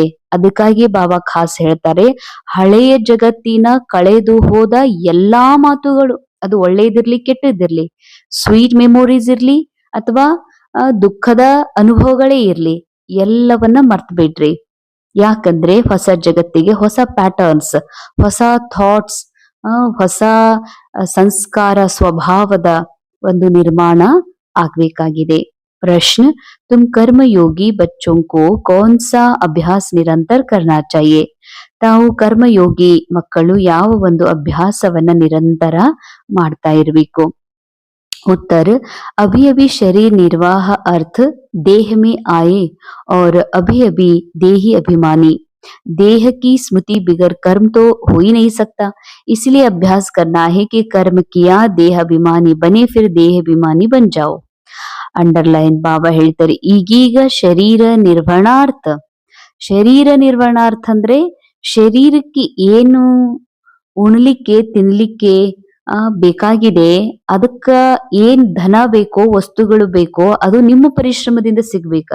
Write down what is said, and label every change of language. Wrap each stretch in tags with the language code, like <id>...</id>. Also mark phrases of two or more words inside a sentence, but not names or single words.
<kn>ಅದಕ್ಕಾಗಿ ಬಾಬಾ ಖಾಸ್ ಹೇಳ್ತಾರೆ, ಹಳೆಯ ಜಗತ್ತಿನ ಕಳೆದು ಹೋದ ಎಲ್ಲಾ ಮಾತುಗಳು, ಅದು ಒಳ್ಳೇದಿರ್ಲಿ ಕೆಟ್ಟದಿರ್ಲಿ,</kn> <en>sweet memories</en> <kn>ಇರ್ಲಿ ಅಥವಾ ದುಃಖದ ಅನುಭವಗಳೇ ಇರ್ಲಿ, ಎಲ್ಲವನ್ನ ಮರ್ತ್ ಬಿಡ್ರಿ. ಯಾಕಂದ್ರೆ ಹೊಸ ಜಗತ್ತಿಗೆ ಹೊಸ ಪ್ಯಾಟರ್ನ್ಸ್, ಹೊಸ ಥಾಟ್ಸ್, ಹೊಸ ಸಂಸ್ಕಾರ, ಸ್ವಭಾವದ ಒಂದು ನಿರ್ಮಾಣ ಆಗ್ಬೇಕಾಗಿದೆ.</kn> <hi>प्रश्न, तुम कर्मयोगी बच्चों को कौन सा अभ्यास निरंतर करना चाहिए?</hi> <kn>ತಾವು ಕರ್ಮಯೋಗಿ ಮಕ್ಕಳು ಯಾವ ಒಂದು ಅಭ್ಯಾಸವನ್ನ ನಿರಂತರ ಮಾಡ್ತಾ ಇರಬೇಕು?</kn> <hi>उत्तर, अभी अभी शरीर निर्वाह अर्थ देह में आए और अभी अभी देही अभिमानी, देह की स्मृति बिगर कर्म तो हो ही नहीं सकता, इसलिए अभ्यास करना है कि कर्म किया देह अभिमानी बने, फिर देह अभिमानी बन जाओ.</hi> <kn>ಅಂಡರ್ಲೈನ್ ಬಾಬಾ ಹೇಳ್ತಾರೆ, ಈಗೀಗ ಶರೀರ ನಿರ್ವಹಣಾರ್ಥ ಅಂದ್ರೆ ಶರೀರಕ್ಕೆ ಏನು ಉಣ್ಲಿಕ್ಕೆ ತಿನ್ಲಿಕ್ಕೆ ಬೇಕಾಗಿದೆ, ಅದಕ್ಕ ಏನ್ ಧನ ಬೇಕೋ, ವಸ್ತುಗಳು ಬೇಕೋ, ಅದು ನಿಮ್ಮ ಪರಿಶ್ರಮದಿಂದ ಸಿಗ್ಬೇಕು.</kn>